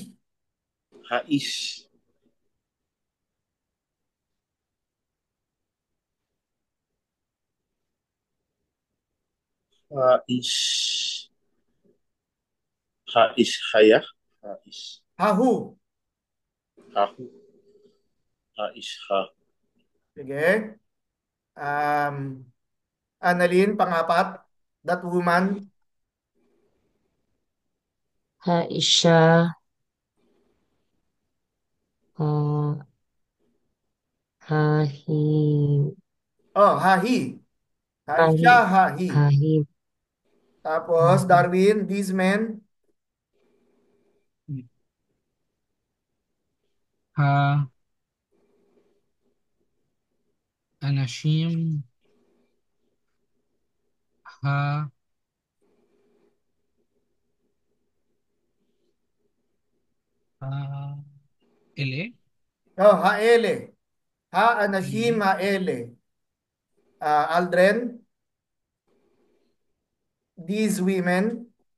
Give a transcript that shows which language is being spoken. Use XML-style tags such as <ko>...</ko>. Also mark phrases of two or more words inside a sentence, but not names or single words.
<he>האיש, האיש, האיש היה, האיש Hahu. ההוא, האיש ה,</he> <tl>Sige. Um, Annalyn, pangapat.</tl> <en>That woman.</en> <he>Haisha. Hahi. Oh, Hahi. Hahi. Aisha, Hahi. Hahi.</he> <tl>Tapos, Darwin,</tl> <en>these men.</en> <he>ה, אנשים, ה, ה, אלה, Oh, האלה. ה, אנשים, האלה.</he> <tl>Aldren,</tl> <en>these women.</en>